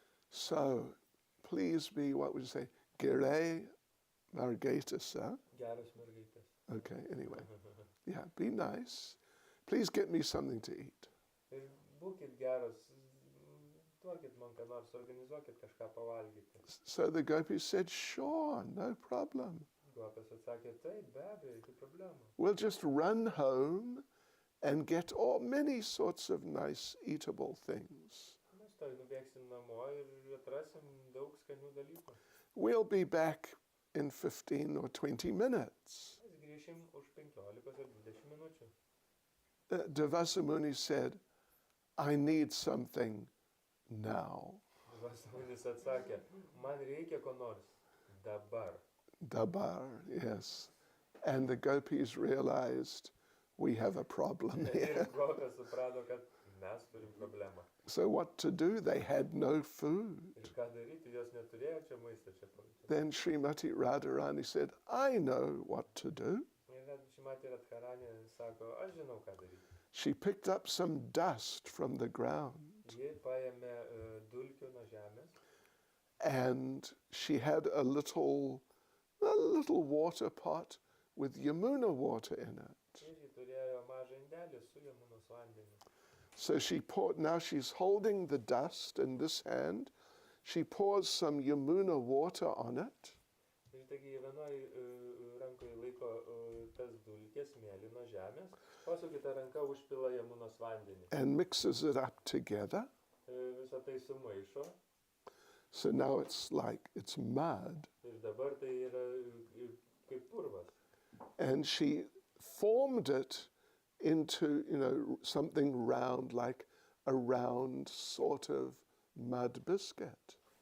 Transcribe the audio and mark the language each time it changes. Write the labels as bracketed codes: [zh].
[en] So, please be, what would you say, [lt] Gere Margatasa? Geros mergaitės. [en] Okay, anyway. Yeah, be nice. Please get me something to eat. [lt] Ir būkit geros, duokit man ką nors, organizuokit kažką pavalgyti. [en] So the gopis said, sure, no problem. [lt] Gopės atsakė, taip, be abejo, jokių problemų. [en] We'll just run home and get many sorts of nice eatable things. [lt] Mes toj nubėgsim namo ir atrasim daug skanių dalykų. [en] We'll be back in 15 or 20 minutes. [lt] Mes grįšim už 15 ar 20 minučių. [en] Durvasa Muni said, I need something now. [lt] Durvasa Munis atsakė, man reikia ko nors dabar. Dabar, yes. [en] And the gopis realized we have a problem here. [lt] Ir gopės suprato, kad mes turim problemą. [en] So what to do? They had no food. [lt] Ir ką daryti, jos neturėjo čia maisto čia. [en] Then Srimati Radharani said, I know what to do. [lt] Ir Srimati Radharani sako, aš žinau ką daryti. [en] she picked up some dust from the ground, [lt] Ji paėmė dulkių nuo žemės [en] and she had a little water pot with Yamuna water in it. [lt] ir ji turėjo mažą indelį su Jamunos vandeniu. [en] So now she's holding the dust in this hand. She pours some Yamuna water on it. [lt] Ir taigi vienoj rankoje laiko tas dulkės mėly nuo žemės, o su kita ranka užpila Jamunos vandenį. [en] And mixes it up together. [lt] Visą tai sumaišo [en] So now it's mud. [lt] ir dabar tai yra kaip purvas. [en] And she formed it into, something round, like a round sort of mud biscuit.